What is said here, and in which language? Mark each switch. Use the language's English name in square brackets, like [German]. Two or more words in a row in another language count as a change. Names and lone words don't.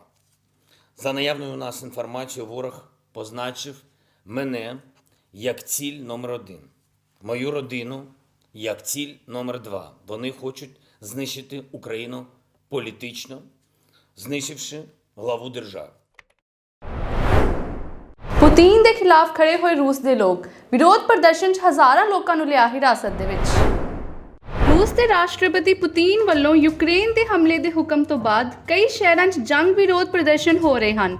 [Ukrainian] За наявною у нас інформацією, ворог позначив мене як ціль номер 1. Мою родину як ціль номер 2. Вони хочуть знищити Україну політично, знищивши главу держави. [Punjabi] ਪੁਤਿਨ ਦੇ ਖਿਲਾਫ ਖੜੇ ਹੋਏ ਰੂਸ ਦੇ ਲੋਕ, ਵਿਰੋਧ ਪ੍ਰਦਰਸ਼ਨ 'ਚ ਹਜ਼ਾਰਾਂ ਲੋਕਾਂ ਨੂੰ ਲਿਆ ਹਿਰਾਸਤ ਦੇ ਵਿੱਚ। ਰੂਸ ਦੇ ਰਾਸ਼ਟਰਪਤੀ ਪੁਤਿਨ ਵੱਲੋਂ ਯੂਕਰੇਨ ਦੇ ਹਮਲੇ ਦੇ ਹੁਕਮ ਤੋਂ ਬਾਅਦ ਕਈ ਸ਼ਹਿਰਾਂ 'ਚ ਜੰਗ ਵਿਰੋਧ ਪ੍ਰਦਰਸ਼ਨ ਹੋ ਰਹੇ ਹਨ।